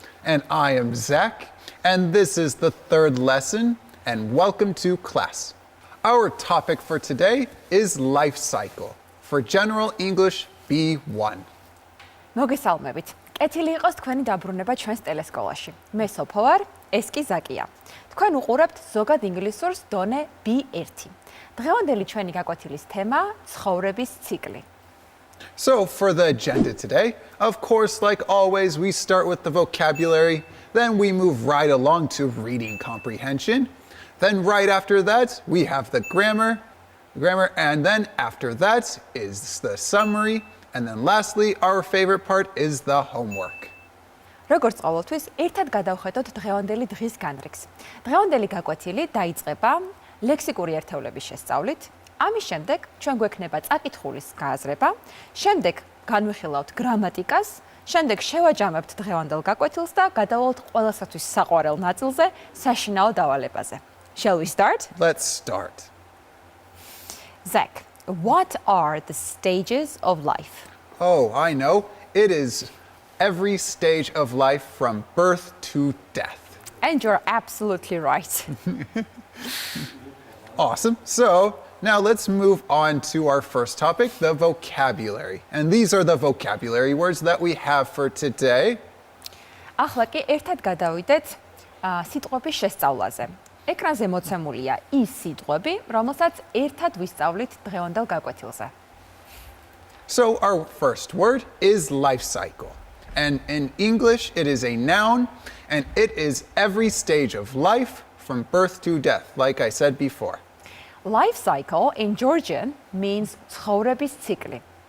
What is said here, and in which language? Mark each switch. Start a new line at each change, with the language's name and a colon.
English: And I am Zach, and this is the third lesson, and welcome to class. Our topic for today is life cycle for General English B1.
Georgian: მოგესალმებით. კეთილი იყოს თქვენი დაბრუნება ჩვენს ტელესკოლაში. მე სოფო ვარ, ეს კი ზაკია. თქვენ უყურებთ ზოგად ინგლისურს დონე B1. დღევანდელი ჩვენი გაკვეთილის თემაა ცხოვრების ციკლი.
English: So for the agenda today, of course, like always, we start with the vocabulary, then we move right along to reading comprehension. Then right after that, we have the grammar, and then after that is the summary, and then lastly, our favorite part is the homework.
Georgian: როგორც ყოველთვის, ერთად გადავხედოთ დღევანდელი დღის განრიგს. დღევანდელი გაკვეთილი დაიწყება ლექსიკური ერთეულების შესწავლით. ამის შემდეგ ჩვენ გვექნება წაკითხულის გააზრება, შემდეგ განვიხილავთ გრამატიკას, შემდეგ შევაჯამებთ დღევანდელ გაკვეთილს და გადავალთ ყველასათვის საყვარელ ნაწილზე, საშინაო დავალებაზე.
English: Shall we start? Let's start. Zach, what are the stages of life? Oh, I know. It is every stage of life from birth to death. And you're absolutely right. Awesome. So now let's move on to our first topic, the vocabulary. And these are the vocabulary words that we have for today.
Georgian: ახლა კი ერთად გადავიდეთ სიტყვების შესწავლაზე. ეკრანზე მოცემულია ის სიტყვები, რომელსაც ერთად ვისწავლით დღევანდელ გაკვეთილზე.
English: So our first word is life cycle. And in English, it is a noun, and it is every stage of life from birth to death, like I said before. Life cycle in Georgian means ცხოვრების ციკლი.